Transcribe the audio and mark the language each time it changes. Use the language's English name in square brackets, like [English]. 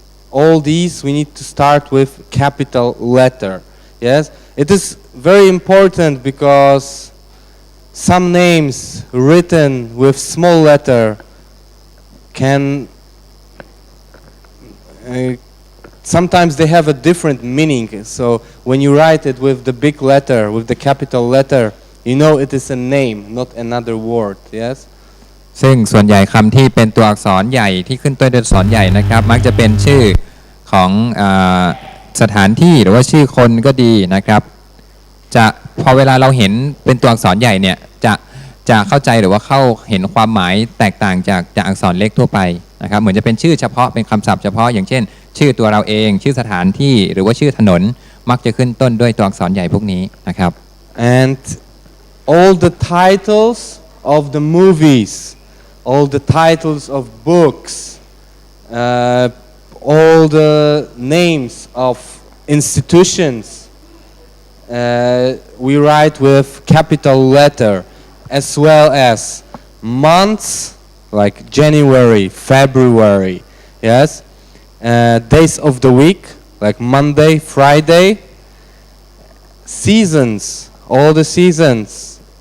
[English] all these we need to start with capital letter yes it is very important because some names written with small letter can sometimes they have a different meaning so when you write it with the big letter with the capital letter you know it is a name not another word yes [Thai] ซึ่งส่วนใหญ่คำที่เป็นตัวอักษรใหญ่ที่ขึ้นต้นด้วยอักษรใหญ่นะครับมักจะเป็นชื่อของสถานที่หรือว่าชื่อคนก็ดีนะครับจะพอเวลาเราเห็นเป็นตัวอักษรใหญ่เนี่ยจะเข้าใจหรือว่าเข้าเห็นความหมายแตกต่างจากอักษรเล็กทั่วไปนะครับเหมือนจะเป็นชื่อเฉพาะเป็นคำศัพท์เฉพาะอย่างเช่นชื่อตัวเราเองชื่อสถานที่หรือว่าชื่อถนนมักจะขึ้นต้นด้วยตัวอักษรใหญ่พวกนี้นะครับ [English] and all the titles of the movies all the titles of books all the names of institutions we write with capital letter as well as months like January, February, yes, days of the week like Monday, Friday, seasons, all the seasons.